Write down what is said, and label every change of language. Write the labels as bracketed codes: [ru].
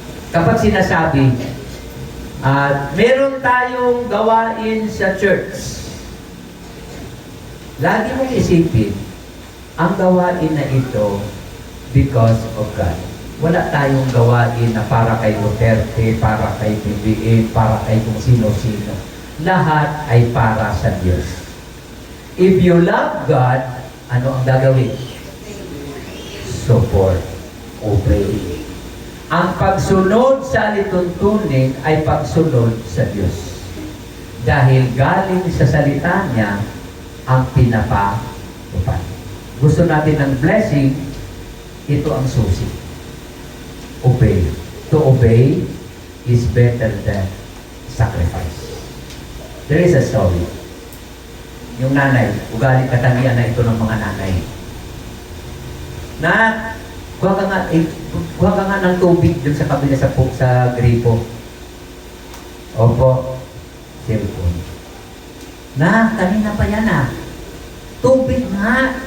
[tl] Kapag sinasabi, meron tayong gawain sa church, lagi mong isipin, ang gawain na ito [en] because of God. [tl] Wala tayong gawain na para kay Duterte, para kay BBM, para kay kung sino-sino. Lahat ay para sa Diyos. [en] If you love God, [tl] ano ang gagawin? [en] Support, obey. [tl] Ang pagsunod sa alituntunin ay pagsunod sa Diyos. Dahil galing sa salita niya ang pinapatupad. Gusto natin ng blessing, ito ang susi. [en] Obey. To obey is better than sacrifice. There is a story. [tl] Yung nanay, ugali katangian na ito ng mga nanay. Na, kuha ka nga ng tubig dun sa kabila sa gripo. Opo, cellphone. Na, kanina pa yan ah. Tubig nga.